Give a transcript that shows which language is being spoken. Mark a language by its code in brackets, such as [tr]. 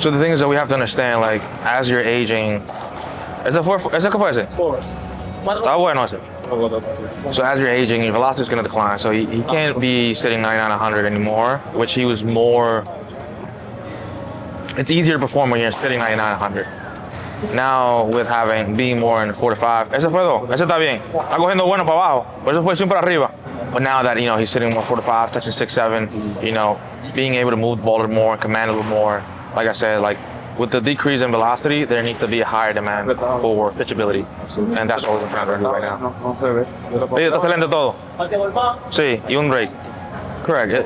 [en] So the thing is that we have to understand, like, as you're aging, [es] ¿ese qué fue ese? Está bueno ese. [en] So as you're aging, your velocity is going to decline. So he can't be sitting 99, 100 anymore, which he was more. It's easier to perform when you're sitting 99, 100. Now with being more in 4 to 5, [es] ese fue dos, ese está bien. Está cogiendo bueno para abajo, por eso fue siempre arriba. [en] But now that he's sitting more 4 to 5, touching 6, 7, being able to move the ball a little more, command a little more. Like I said, like with the decrease in velocity, there needs to be a higher demand for pitchability, and that's what we're trying to do right now. [es] Sí, está excelente todo. Sí, y un break. [en] Correct.